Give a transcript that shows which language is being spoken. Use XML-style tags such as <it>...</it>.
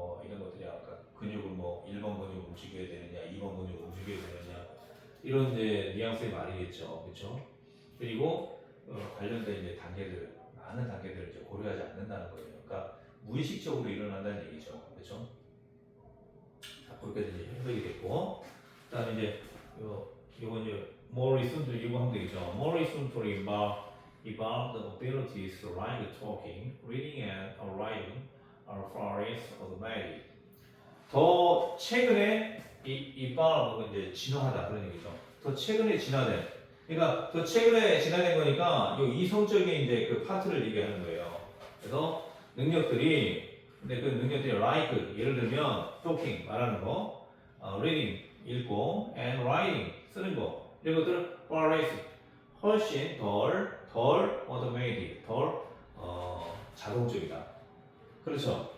<ko>뭐 이런 것들이 아까 근육을 뭐 1번 근육 움직여야 되느냐, 2번 근육 움직여야 되느냐 이런 이제 뉘앙스의 말이겠죠. 그렇죠? 그리고 관련된 이제 단계들 많은 단계들을 이제 고려하지 않는다는 거예요. 그러니까 무의식적으로 일어난다는 얘기죠. 그렇죠? 자, 그렇게 이제 해석이 됐고, 그다음에 이제 이건 이제</ko> <en>more recent</en> <ko>이거 하면 되겠죠.</ko> <en>more recently evolved abilities like talking, reading, and writing are far less automatic.</en> <ko>더 최근에 이 evolve 이제 진화하다 그런 얘기죠. 더 최근에 진화된. 그러니까 더 최근에 진화된 거니까 이 이성적인 이제 그 파트를 얘기하는 거예요. 그래서 능력들이 근데 그 능력들이 like 예를 들면 talking 말하는 거, reading 읽고, and writing 쓰는 거 이런 것들은 far less 훨씬 덜 automated 덜 자동적이다. 그렇죠.</ko>